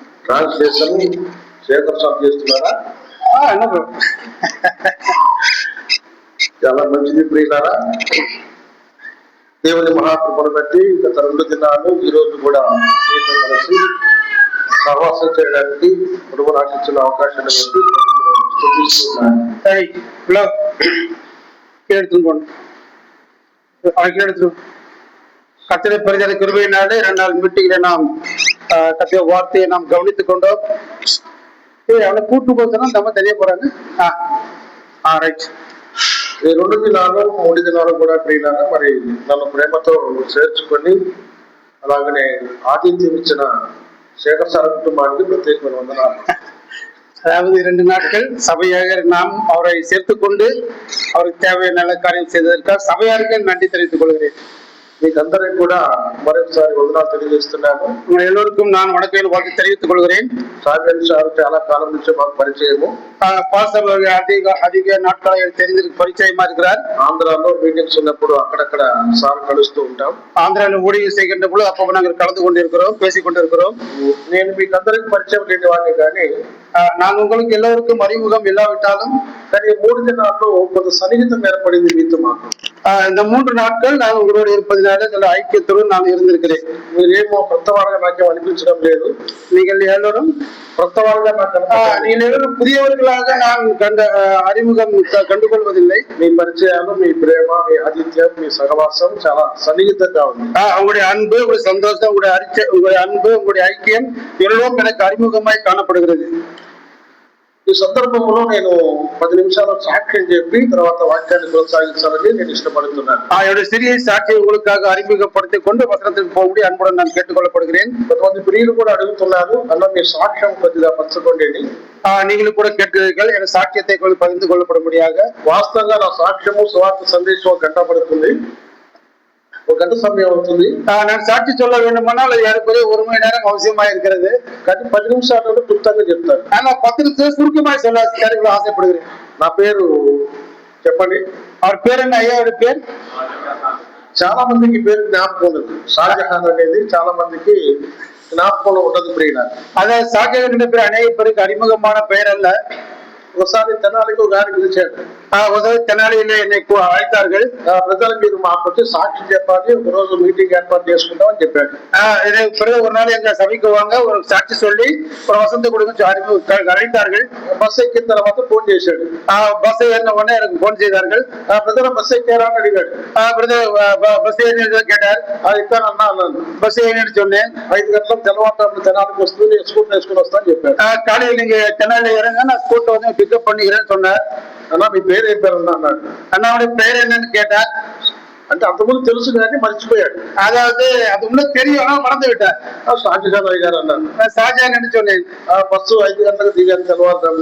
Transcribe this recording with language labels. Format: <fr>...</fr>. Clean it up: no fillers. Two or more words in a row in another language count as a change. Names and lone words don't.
<te>ట్రాన్స్లేషన్ శేఖర్ సార్ చేస్తున్నారా? చాలా మంచిది ప్రియులారా. దేవుని మహాకృపను బట్టి గత 2 దినాలు ఈ రోజు కూడా మీతో కలిసి సహవాసం చేయడానికి ప్రభు నాకు ఇచ్చిన అవకాశాన్ని బట్టి</te> <ta>கர்த்தரை பரிதான கிருபையினாலே 2 நாள் மீட்டிங்ல நாம் கர்த்தருடைய வார்த்தையை நாம் கவனித்துக் கொண்டோம். அவனை கூட்டு போதுனா நம்ம தெரிய போறாங்க.</ta> <te>రైట్. ఈ 2 దినాలు 3 దినాలు కూడా ప్రియులారా మరి నన్ను ప్రేమతో చేర్చుకొని అలాగనే ఆతిథ్యం ఇచ్చిన శేఖర్ సార్ కుటుంబానికి ప్రత్యేకమైన వందనాలు.</te> <ta>அதாவது 2 நாட்கள் சபையாக நாம் அவரை சேர்த்துக் கொண்டு அவருக்கு தேவையான நல்ல காரியம் செய்ததற்காக சபையாருக்கு நன்றி தெரிவித்துக் கொள்கிறேன்.</ta> <te>మీకందరికి కూడా మరొకసారి వందనాలు తెలియజేస్తున్నాను.</te> <ta>எல்லோருக்கும் நான் வணக்கம் வாழ்த்து தெரிவித்துக் கொள்கிறேன்.</ta> <te>సాగర్ సార్ చాలా కాలం నుంచి మాకు పరిచయము.</te> <ta>பாஸ்டர் அதிக நாட்களாக தெரிஞ்சிருக்கு, పరిచயமா இருக்கிறார்.</ta> <te>ఆంధ్రాలో మీటింగ్స్ ఉన్నప్పుడు అక్కడక్కడ సార్ కలుస్తూ ఉంటాం.</te> <ta>ఆంధ్రాలో ஊழியம் செய்கின்ற பொழுது அப்போ நாங்கள் கலந்து கொண்டிருக்கிறோம், பேசிக் கொண்டிருக்கிறோம்.</ta> <te>నేను మీకు అందరికి పరిచయం లేని వాడిని కానీ</te> <ta>நான் உங்களுக்கு எல்லோருக்கும் அறிமுகம் இல்லாவிட்டாலும்</ta> <te>కానీ 3 దినాల్లో కొంత సన్నిహితం ఏర్పడింది మీతో మాకు.</te> <ta>இந்த 3 நாட்கள் நான் உங்களோடு இருப்பதினால நல்ல ஐக்கியத்துடன் நான் இருந்திருக்கிறேன்.</ta> <te>మీరేమో కొత్త వారుగా నాకేం అనిపించడం లేదు.</te> <ta>நீங்கள் எல்லோரும்</ta> <te>కొత్త వారుగా నాకు</te> <ta>நீங்கள் எல்லோரும் புதியவர்களாக நான் அறிமுகம் கண்டுகொள்வதில்லை.</ta> <te>మీ పరిచయాలు, మీ ప్రేమ, మీ ఆతిథ్యం, మీ సహవాసం చాలా సన్నిహితంగా ఉంది.</te> <ta>உங்களுடைய அன்பு, உங்களுடைய சந்தோஷம், உங்களுடைய அன்பு, உங்களுடைய ஐக்கியம் எல்லோரும் எனக்கு அறிமுகமாய் காணப்படுகிறது.</ta> <te>ఈ సందర్భంలో నేను 10 నిమిషాలు సాక్ష్యం చెప్పి తర్వాత వాక్యాన్ని కొనసాగించాలని నేను ఇష్టపడుతున్నాను.</te> <ta>என்னுடைய சிறிய சாட்சியை உங்களுக்காக அறிமுகப்படுத்திக் கொண்டு வசனத்துக்கு போகும்படி அன்புடன் நான் கேட்டுக்கொள்ளப்படுகிறேன்.</ta> <te>కొంతమంది ప్రియులు కూడా అడుగుతున్నారు, అన్న మీ సాక్ష్యం కొద్దిగా పంచుకోండి.</te> <ta>நீங்களும் கூட கேட்கிறீர்கள், என் சாட்சியத்தை பகிர்ந்து கொள்ளப்படும்படியாக.</ta> <te>వాస్తవంగా నా సాక్ష్యము సువార్త సందేశం 1 గంట పడుతుంది, 1 గంట సమయం అవుతుంది.</te> <ta>நான் சாட்சி சொல்ல வேண்டுமானால் ஏறக்குறைய 1 மணி நேரம் அவசியமா இருக்கிறது.</ta> <te>కానీ 10 నిమిషాలలో క్లుప్తంగా చెప్తాను.</te> <ta>ஆனா 10 நிமிஷம் சுருக்கமாய் சொல்ல ஆசைப்படுகிறேன்.</ta> <te>నా పేరు చెప్పండి.</te> <ta>அவர் பேர் என்ன? ஐயாவுடைய பேர்</ta> <te>చాలా మందికి పేరు జ్ఞాపకం ఉండదు. షాజహాన్ అనేది చాలా మందికి జ్ఞాపకంలో ఉండదు ప్రియుల.</te> <ta>అదే షాజహాన్ என்ற பேர் அநேக பேருக்கு அறிமுகமான பெயர் அல்ல.</ta> <te>ఒకసారి తెనాలికి ఒక గారికి పిలిచారు.</te> <ta>తెనాలిలో என்னை அழைத்தார்கள்.</ta> <te>ప్రజలు మీరు మాకు వచ్చి సాక్షి చెప్పాలి, ఒక రోజు మీటింగ్ ఏర్పాటు చేసుకుంటాం అని చెప్పాడు.</te> <ta>ஒரு நாள் எங்க சபைக்கு வாங்க, ஒரு சாட்சி சொல்லி ஒரு வசந்த கொடுக்க அழைத்தார்கள்.</ta> <te>బస్ ఎక్కిన తర్వాత ఫోన్ చేశాడు.</te> <ta>பஸ் ஏறின உடனே எனக்கு போன் செய்தார்கள்.</ta> <te>ప్రజల బస్ ఎక్కారని అడిగాడు.</te> <ta>பஸ் ஏறி கேட்டார்.</ta> <te>అది ఎక్కానన్నా అన్నాను.</te> <ta>பஸ் ஏறினு சொன்னேன்.</ta> <te>5 గంటలకు తెల్లవారుజామున తెనాలికి వస్తూ నేను స్కూటర్ వేసుకుని వస్తాను చెప్పాడు.</te> <ta>காலையில் நீங்க தெனாலில இறங்க, நான் ஸ்கூட்டர் வந்து பிக்கப் பண்ணிக்கிறேன்னு சொன்னார்.</ta> <te>అన్నా మీ పేరు ఏం పేరు అన్నాడు.</te> <ta>அண்ணாவுடைய பேர் என்னன்னு கேட்டார்.</ta> <te>అంటే అంతకుముందు తెలుసు కానీ మర్చిపోయాడు.</te> <ta>அதாவது அது முன்னாடி தெரியும், ஆனா மறந்து விட்டார்.</ta> <te>షాజహాన్ గారు అన్నాను.</te> <ta>ஷாஜகான் என்று சொன்னேன்.</ta> <te>బస్సు 5 గంటలకు దిగాను తెల్లవారుజామున.</te>